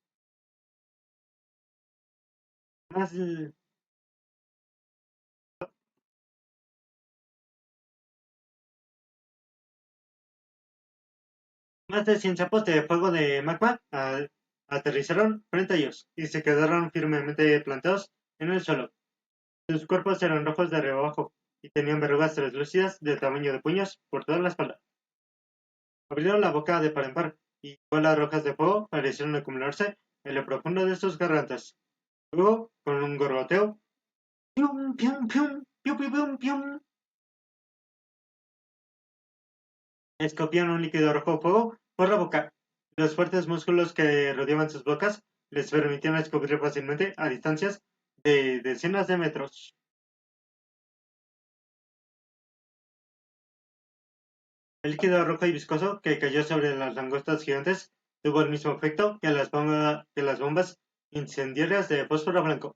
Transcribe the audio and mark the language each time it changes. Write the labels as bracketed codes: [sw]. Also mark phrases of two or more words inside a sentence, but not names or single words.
[es] Más, más de 100 sapos de fuego de magma aterrizaron frente a ellos y se quedaron firmemente plantados en el suelo. Sus cuerpos eran rojos de arriba abajo y tenían verrugas translúcidas del tamaño de puños por toda la espalda. Abrieron la boca de par en par y bolas rojas de fuego parecieron acumularse en lo profundo de sus gargantas. Luego, con un gorgoteo, ¡pium, pium, pium! ¡Pium, pium, pium, pium! Escupían un líquido rojo fuego por la boca. Los fuertes músculos que rodeaban sus bocas les permitían escupir fácilmente a distancias de decenas de metros. El líquido rojo y viscoso que cayó sobre las langostas gigantes tuvo el mismo efecto que las bombas incendiarias de fósforo blanco.